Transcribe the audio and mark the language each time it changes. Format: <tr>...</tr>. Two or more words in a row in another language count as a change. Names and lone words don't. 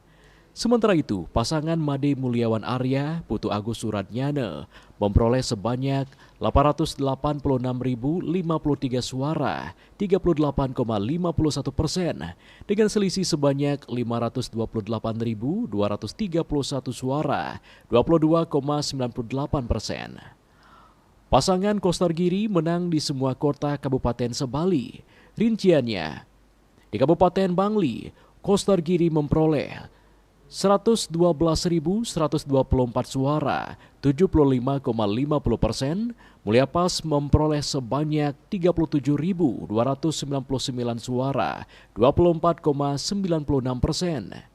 <id>Sementara itu, pasangan Made Mulyawan Arya, Putu Agus Suratnyana memperoleh sebanyak 886.053 suara, 38,51%, dengan selisih sebanyak 528.231 suara, 22,98%. Pasangan Koster Giri menang di semua kota Kabupaten Sebali. Rinciannya, di Kabupaten Bangli, Koster Giri memperoleh 112.124 suara, 75,50%, Mulyapas memperoleh sebanyak 37.299 suara, 24,96%.</id>